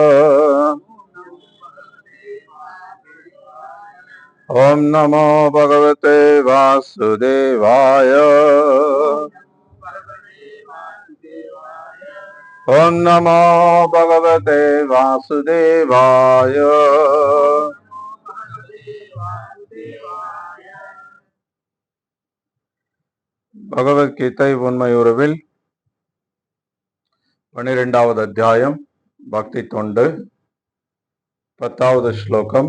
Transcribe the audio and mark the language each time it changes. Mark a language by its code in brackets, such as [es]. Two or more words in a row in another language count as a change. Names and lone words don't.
[sa] ओम नमो भगवते वासुदेवाय। ओम नमो भगवते वासुदेवाय। [ta] பகவத்கீதை உண்மை உறவில் 12வது அத்தியாயம் பக்தி தொண்டு 10வது ஸ்லோகம்.